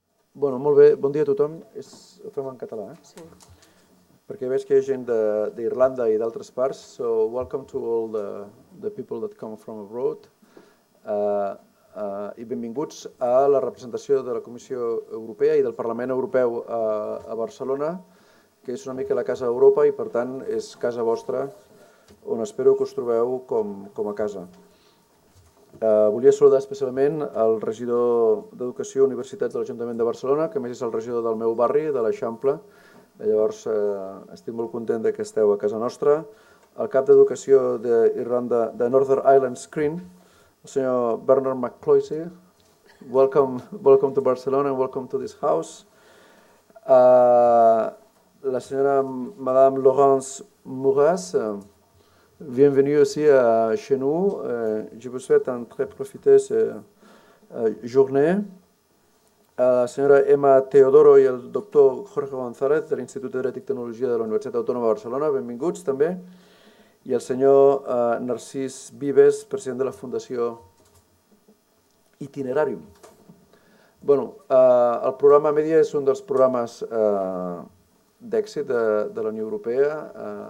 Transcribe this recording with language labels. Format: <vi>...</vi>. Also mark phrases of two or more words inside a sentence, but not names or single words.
<ca>Bueno, molt bé, bon dia a tothom. Ho fem en català, Sí. perquè veig que hi ha gent d'Irlanda i d'altres parts.</ca> <en>So, welcome to all the people that come from abroad.</en> <ca>I benvinguts a la representació de la Comissió Europea i del Parlament Europeu a Barcelona, que és una mica la casa d'Europa i, per tant, és casa vostra, on espero que us trobeu com a casa. Volia saludar especialment el regidor d'Educació i Universitats de l'Ajuntament de Barcelona, que a més és el regidor del meu barri, de l'Eixample. Llavors, estic molt content que esteu a casa nostra. El cap d'Educació d'Irlanda, de Northern Ireland Screen, el senyor Bernard McCloisy.</ca> <en>Welcome to Barcelona and welcome to this house.</en> <ca>La senyora</ca> <fr>Madame Laurence Mouras, bienvenue aussi chez nous. Je vous souhaite une très profiteuse journée.</fr> <ca>La senyora Emma Teodoro i el doctor Jorge González de l'Institut de Dret i Tecnologia de la Universitat Autònoma de Barcelona, benvinguts també. I el senyor Narcís Vives, president de la Fundació Itinerarium. Bueno, el programa Media és un dels programes d'èxit de la Unió Europea.</ca>